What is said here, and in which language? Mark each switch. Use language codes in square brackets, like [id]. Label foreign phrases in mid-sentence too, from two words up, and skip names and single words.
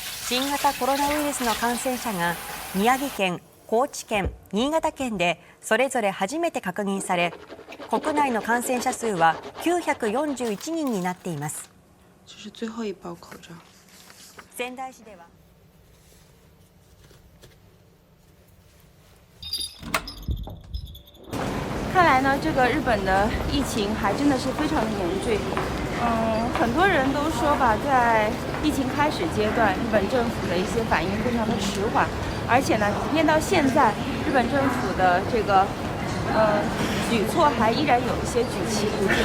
[ja] 新型コロナウイルスの感染者が宮城県、高知県、新潟県でそれぞれ初めて確認され、国内の感染者数は941人になっています。 [zh] 这是最后一包口罩。 [ja] 仙台市では。 [zh] 看来呢，这个日本的疫情还真的是非常的严峻。很多人都说吧，在疫情开始阶段，日本政府的一些反应非常的迟缓，而且呢，即便到现在，日本政府的这个举措还依然有一些举棋不定。